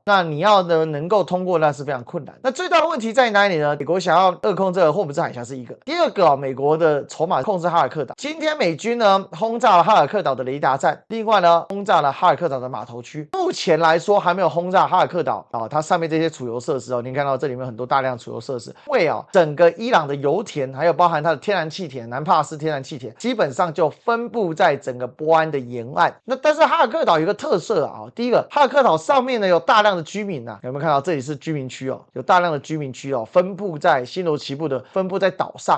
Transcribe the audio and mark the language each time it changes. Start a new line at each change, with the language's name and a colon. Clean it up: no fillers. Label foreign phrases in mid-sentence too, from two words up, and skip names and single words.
Chinese: 那你要呢能夠通過，那是非常困難。那最大的問題在哪裡呢？美國想要扼控這個霍姆茲海峽是一個，第二個美國的籌碼控制哈爾克島。今天美軍呢轟炸了哈爾克島的雷達站，另外呢轟炸了哈爾克島的碼頭區。目前來說還沒有轟炸哈爾克島它上面這些儲油設施您看到這裡面很多大量儲油設施，因為整個伊朗的油田還有包含它的天然氣田南帕斯天然氣田，基本上就分布在整個波安的沿岸。那但是哈爾克島有一個特色第一個哈爾克島上面呢有大量的居民有沒有看到這裡是居民區有大量的居民區分布在星罗棋布的分布在島上。